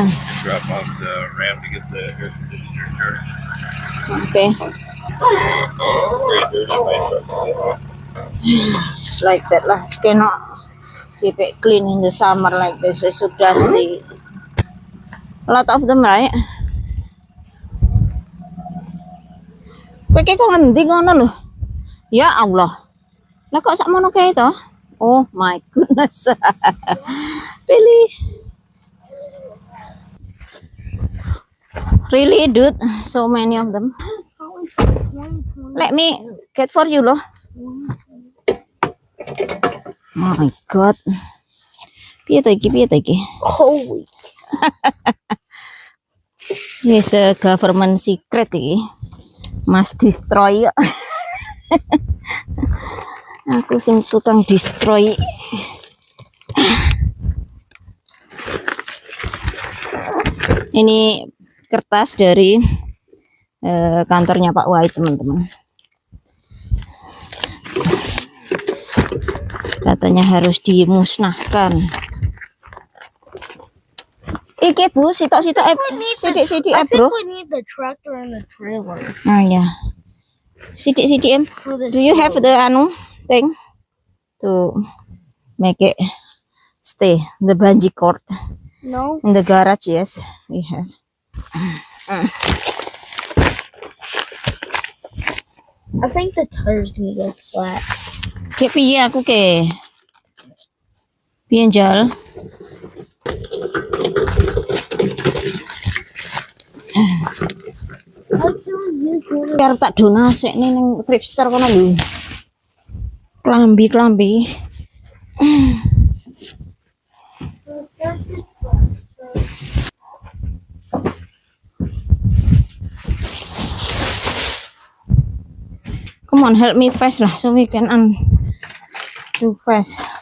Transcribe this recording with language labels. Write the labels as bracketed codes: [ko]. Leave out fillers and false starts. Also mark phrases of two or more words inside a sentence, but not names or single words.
[en] Drop off the RAM to get the air conditioner charged. Okay. Right there's my truck. It's like that lah. You cannot keep it clean in the summer like this. It's so dusty. A lot of them, right? [jv] Kowe ki kok ngendi ngono lho? Ya Allah. Lah kok sakmono kae to? [en] Oh my goodness. Really? Really, dude? So many of them. Let me get for you loh. My God. [jv] Piye ta iki? [en] Holy. Yes, a government secret iki. Must destroy. [jv] Aku sing tukang destroy. [id] Ini kertas dari kantornya Pak White, teman-teman. Katanya harus dimusnahkan. [jv] Iki Bu, sitok-sitok sidik-sidik [en] I think bro. we need the tractor and the trailer. [jv] Ah ya. Sidik-sidik [en] For the Do you have the thing to make it stay the bungee cord No. in the garage? Yes, we have. I think the tire's gonna go flat. [jv] Kayak piye aku ke? Piye njal? Biar tak donasi nih nang Tripster kono lho. Klambi. [en] Come on, help me fast lah, so we can do fast.